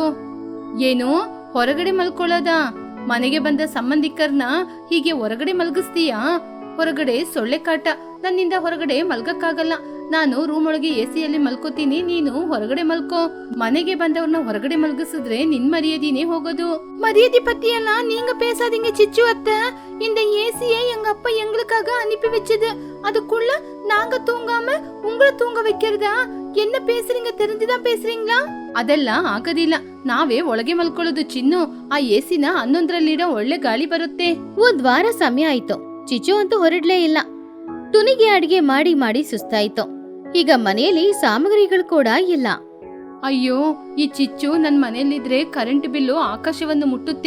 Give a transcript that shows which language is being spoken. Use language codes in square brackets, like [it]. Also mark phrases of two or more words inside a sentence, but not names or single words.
[kn] ಏನು, ಹೊರಗಡೆ ಮಲ್ಕೊಳ್ಳೋದ? ಮನೆಗೆ ಬಂದ ಸಂಬಂಧಿಕರನ್ನ ಹೀಗೆ ಹೊರಗಡೆ ಮಲ್ಗಿಸ್ತೀಯಾ? ಹೊರಗಡೆ ಸೊಳ್ಳೆ ಕಾಟ, ನನ್ನಿಂದ ಹೊರಗಡೆ ಮಲ್ಗಕ್ಕಾಗಲ್ಲ. ನಾನು ರೂಮ್ ಒಳಗೆ ಎಸಿಯಲ್ಲಿ ಮಲ್ಕೋತೀನಿ, ನೀನು ಹೊರಗಡೆ ಮಲ್ಕೋ. ಮನೆಗೆ ಬಂದವ್ರನ್ನ ಹೊರಗಡೆ ಮಲ್ಗಿಸಿದ್ರೆ ನಿನ್ ಮರ್ಯಾದಿನೇ ಹೋಗೋದು. [ta] மரியாதை பத்தியெல்லாம் நீங்க பேசாதீங்க சிச்சு அத்தை. இந்த ஏசியை எங்க அப்பா எங்களுக்காக அனுப்பி வச்சது. அதுக்குள்ள நாங்க தூங்காம உங்களை தூங்க வைக்கிறதா? என்ன பேசுறீங்க, தெரிஞ்சுதான் பேசுறீங்களா? [kn] ಅದೆಲ್ಲ ಆಗೋದಿಲ್ಲ, ನಾವೇ ಒಳಗೆ ಮಲ್ಕೊಳ್ಳೋದು ಚಿನ್ನು. ಆ ಎಸಿನ 11ರಲ್ಲಿಡೋ, ಒಳ್ಳೆ ಗಾಳಿ ಬರುತ್ತೆ. ಒಂದ್ ವಾರ ಸಮಯ ಆಯ್ತು. ಚಿಚು ಅಂತೂ ಹೊರಡ್ಲೇ ಇಲ್ಲ. ಟುನಿಗೆ ಅಡಿಗೆ ಮಾಡಿ ಮಾಡಿ ಸುಸ್ತಾಯ್ತು. ಈಗ ಮನೆಯಲ್ಲಿ ಸಾಮಗ್ರಿಗಳು ಕೂಡ ಇಲ್ಲ. ಅಯ್ಯೋ, ಈ ಚಿಚ್ಚು ನನ್ ಮನೆಯಲ್ಲಿದ್ರೆ ಕರೆಂಟ್ ಬಿಲ್ಲು ಆಕಾಶವನ್ನು ಮುಟ್ಟುತ್ತೆ.